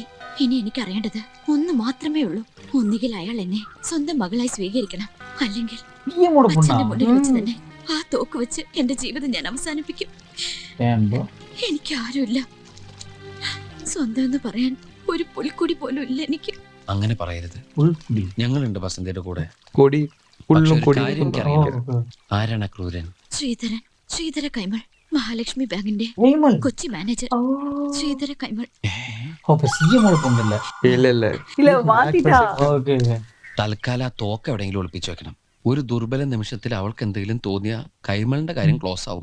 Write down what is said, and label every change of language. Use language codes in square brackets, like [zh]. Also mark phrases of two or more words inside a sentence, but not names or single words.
[ml] ഇനി എനിക്ക് അറിയേണ്ടത് ഒന്ന് മാത്രമേ ഉള്ളൂ. ഒന്നുകിൽ അയാൾ എന്നെ സ്വന്തം മകളായി സ്വീകരിക്കണം, അല്ലെങ്കിൽ അച്ഛന്റെ മുന്നിൽ വെച്ച് തന്നെ ആ തോക്ക് വെച്ച് എന്റെ ജീവിതം ഞാൻ അവസാനിപ്പിക്കും. എനിക്ക് ആരുമില്ല, സ്വന്തം എന്ന് പറയാൻ ഒരു പുൽക്കൊടി പോലും ഇല്ല എനിക്ക്. അങ്ങനെ പറയരുത്, ഞങ്ങളുണ്ട് ബസന്തിയുടെ കൂടെ. [ta] கொடி புல்லும் கொடி. [ml] ആരാണ് ക്രൂരൻ? ശ്രീധര കൈമൾ, മഹാലക്ഷ്മി ബാങ്കിന്റെ കൊച്ചി മാനേജർ ശ്രീധര കൈമൾ. തൽക്കാലം ആ തോക്ക് എവിടെയെങ്കിലും ഒളിപ്പിച്ചു വെക്കണം. ഒരു ദുർബല നിമിഷത്തിൽ അവൾക്ക് എന്തെങ്കിലും തോന്നിയ കൈമളിന്റെ കാര്യം ക്ലോസ് ആവും.